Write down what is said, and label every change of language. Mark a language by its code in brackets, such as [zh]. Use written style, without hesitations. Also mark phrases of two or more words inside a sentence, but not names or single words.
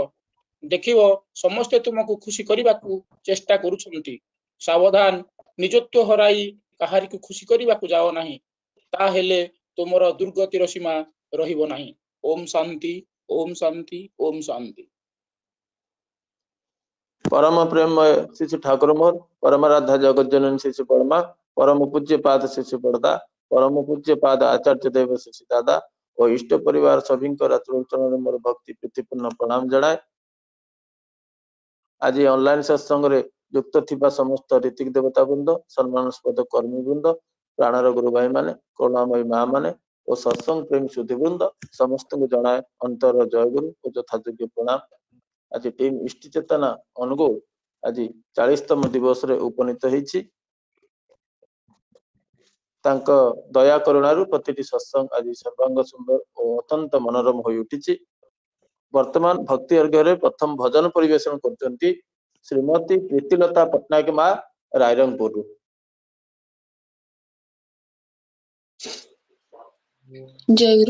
[or] ଦେଖିବ ସମସ୍ତେ ତୁମକୁ ଖୁସି କରିବାକୁ ଚେଷ୍ଟା କରୁଛନ୍ତି। ସାବଧାନ, ନିଜତ୍ୱ ହରାଇ କାହାରିକୁ ଖୁସି କରିବାକୁ ଯାଅ ନାହିଁ, ତାହେଲେ ତୁମର ଦୁର୍ଗତିର ସୀମା ରହିବ ନାହିଁ। ଓମ୍ ଶାନ୍ତି, ଓମ୍ ଶାନ୍ତି, ଓମ୍ ଶାନ୍ତି। ପରମ ପ୍ରେମମୟ ଶ୍ରୀ ଶ୍ରୀ ଠାକୁର ମୋର, ପରମ ରାଧା ଜଗତ ଜନନୀ ଶ୍ରୀ ଶ୍ରୀ ପରମା, ପରମ ପୂଜ୍ୟ ପାଦ ଶ୍ରୀ ଶ୍ରୀ ବଡ଼ଦା, ପରମ ପୂଜ୍ୟ ପାଦ ଆଚାର୍ଯ୍ୟ ଦେବ ଶ୍ରୀ ଶ୍ରୀ ଦାଦା और ଇଷ୍ଟ ପରିବାର ସଭୀ ଚରଣ ମୋର ଭକ୍ତି ପ୍ରୀତିପୂର୍ଣ୍ଣ ପ୍ରଣାମ ଜଣାଏ। ଆଜି ऑनलाइन ସତ୍ସଙ୍ଗ ରେ ଯୁକ୍ତ ଥିବା ସମସ୍ତ ଋତ୍ୱିକ ଦେବତା ବୃନ୍ଦ, ସମ୍ମାନାସ୍ପଦ କର୍ମୀ ବୃନ୍ଦ, ପ୍ରାଣର ଗୁରୁ ଭାଇ ମାନେ, କରୁଣାମୟୀ ମା ମାନେ और ସତ୍ସଙ୍ଗ ପ୍ରେମୀ ସୁଧୀ ବୃନ୍ଦ ସମସ୍ତ କୁ ଜଣାଏ ଅନ୍ତର ଜୟଗୁରୁ और ଯଥାଯୋଗ୍ୟ ପ୍ରଣାମ। ଆଜି टीम ଇଷ୍ଟ ଚେତନା ଅନୁଗୁଳ ଆଜି 40ତମ ଦିବସ ରେ ଉପନୀତ ହୋଇଛି। ତାଙ୍କ ଦୟା କରୁଣାରୁ ପ୍ରତିଟି ସତ୍ସଙ୍ଗ ଆଜି ସର୍ବାଙ୍ଗ ସୁନ୍ଦର ଓ ଅତ୍ୟନ୍ତ ମନୋରମ ହୋଇ ଉଠିଛି। ବର୍ତ୍ତମାନ ଭକ୍ତି ଅର୍ଘ୍ୟରେ ପ୍ରଥମ ଭଜନ ପରିବେଷଣ କରୁଛନ୍ତି ଶ୍ରୀମତୀ ପ୍ରୀତିଲତା ପଟ୍ଟନାୟକ ମା ରାଇରଙ୍ଗପୁରରୁ। ଜୟଗୁରୁ।